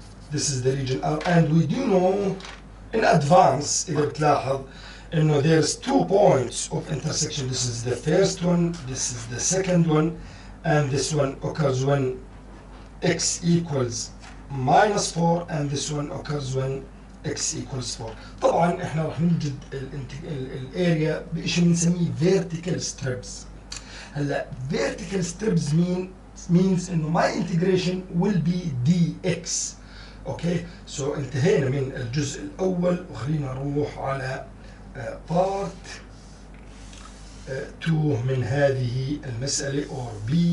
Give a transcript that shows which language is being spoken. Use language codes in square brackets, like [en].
[en] This is the region R, and we do know in advance, [ar] إذا بتلاحظ إنه [en] there's 2 points of intersection. This is the first one, this is the second one, and this one occurs when x equals minus 4, and this one occurs when x equals 4. [ar] طبعا احنا راح نوجد الاريا بشيء بنسميه vertical strips. هلا [en] vertical strips means [ar] إنه [en] my integration will be dx. [ar] اوكي، سو انتهينا من الجزء الاول، وخلينا نروح على بارت 2 من هذه المسألة [en] or B.